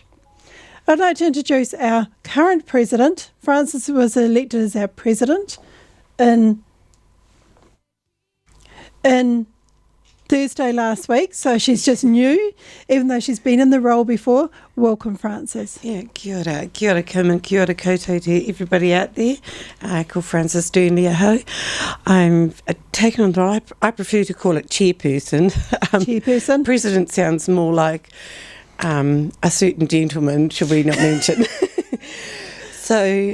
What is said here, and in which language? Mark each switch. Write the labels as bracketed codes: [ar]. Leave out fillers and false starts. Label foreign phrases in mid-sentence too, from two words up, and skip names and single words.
[en] I'd like to introduce our current president. Frances was elected as our president in Thursday last week, so she's just new, even though she's been in the role before. Welcome, Frances. Yeah, [mi] kia ora [en] Kim and [mi] kia ora koutou [en] to everybody out there. Ko Frances Durnley-Aho. I'm taken on the, I prefer to call it chairperson. Chairperson. President sounds more like a certain gentleman, should we not mention. So